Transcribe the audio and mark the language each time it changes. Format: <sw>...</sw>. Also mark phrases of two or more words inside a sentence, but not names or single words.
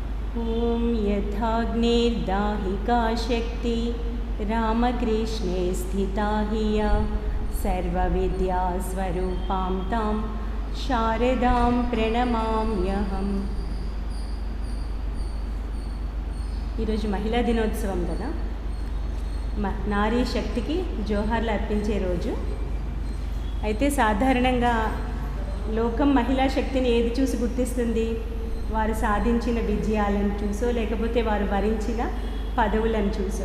<sa>ॐ यथाग्निर्दाहिका शक्ति रामकृष्णे स्थिता हिया सर्वविद्यास्वरूपां तां शारदां प्रणमाम्यहम्।</sa> <te>ఈరోజు మహిళా దినోత్సవం కదా, నారీ శక్తికి జోహార్లు అర్పించే రోజు. అయితే సాధారణంగా లోకం మహిళా శక్తిని ఏది చూసి గుర్తిస్తుంది? వారు సాధించిన విజయాలను చూసో, లేకపోతే వారు వరించిన పదవులను చూసో.</te>